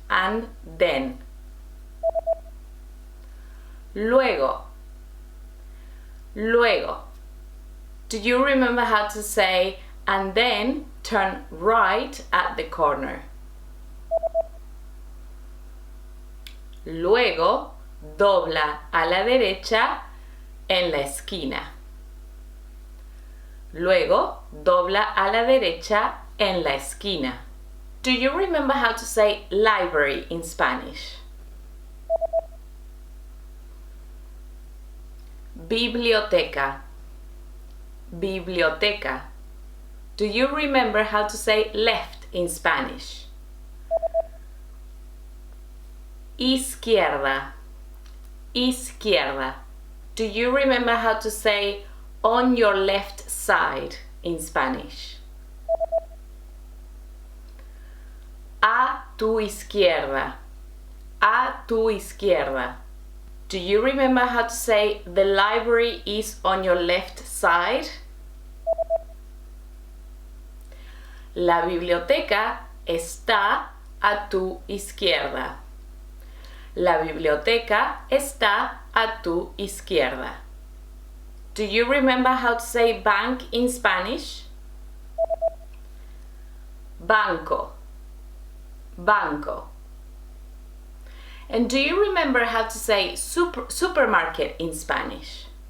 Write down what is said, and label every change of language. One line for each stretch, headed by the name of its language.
English: And then.
Spanish: Luego. Luego.
English: Do you remember how to say and then turn right at the corner?
Spanish: Luego, dobla a la derecha en la esquina. Luego, dobla a la derecha en la esquina.
English: Do you remember how to say library in Spanish?
Spanish: Biblioteca. Biblioteca.
English: Do you remember how to say left in Spanish?
Spanish: Izquierda. Izquierda.
English: Do you remember how to say on your left side in Spanish?
Spanish: A tu izquierda. A tu izquierda.
English: Do you remember how to say the library is on your left side?
Spanish: La biblioteca está a tu izquierda. La biblioteca está a tu izquierda.
English: Do you remember how to say bank in Spanish?
Spanish: Banco. Banco.
English: And do you remember how to say supermarket in Spanish?